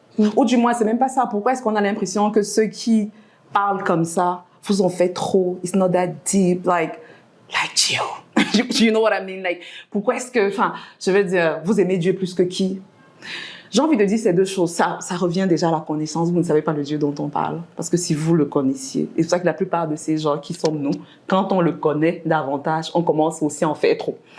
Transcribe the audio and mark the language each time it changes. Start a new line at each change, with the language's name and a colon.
French: Ou du moins, c'est même pas ça. Pourquoi est-ce qu'on a l'impression que ceux qui parlent comme ça vous en faites trop?
English: It's not that deep, like you. You know what I mean?
French: Like, pourquoi est-ce que, je veux dire, vous aimez Dieu plus que qui? J'ai envie de dire ces 2 choses. Ça revient déjà à la connaissance. Vous ne savez pas le Dieu dont on parle. Parce que si vous le connaissiez, et c'est pour ça que la plupart de ces gens qui sommes-nous, quand on le connaît davantage, on commence aussi à en faire trop.